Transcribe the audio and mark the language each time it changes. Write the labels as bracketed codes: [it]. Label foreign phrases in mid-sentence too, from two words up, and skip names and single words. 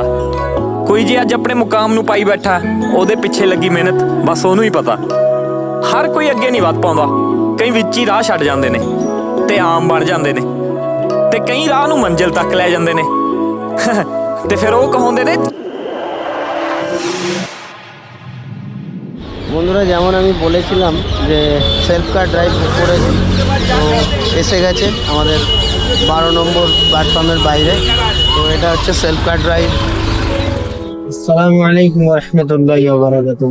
[pa] ਕੋਈ ਜੇ ਅੱਜ ਆਪਣੇ ਮੁਕਾਮ ਨੂੰ ਪਾਈ ਬੈਠਾ, ਉਹਦੇ ਪਿੱਛੇ ਲੱਗੀ ਮਿਹਨਤ ਬਸ ਉਹਨੂੰ ਹੀ ਪਤਾ। ਹਰ ਕੋਈ ਅੱਗੇ ਨਹੀਂ ਵੱਧ ਪਾਉਂਦਾ, ਕਈ ਵਿੱਚ ਹੀ ਰਾਹ ਛੱਡ ਜਾਂਦੇ ਨੇ ਤੇ ਆਮ ਬਣ ਜਾਂਦੇ ਨੇ, ਤੇ ਕਈ ਰਾਹ ਨੂੰ ਮੰਜ਼ਿਲ ਤੱਕ ਲੈ ਜਾਂਦੇ ਨੇ ਤੇ ਫਿਰ ਉਹ ਕਹਾਉਂਦੇ ਨੇ। [bn] বন্ধুরা, যেমন আমি বলেছিলাম যে [en] self car drive [bn] করেছি, তো এসে গেছে আমাদের 12 নম্বর প্ল্যাটফর্মের বাইরে। তো এটা হচ্ছে [en] self car drive. [ar] السلام عليكم ورحمة الله وبركاته.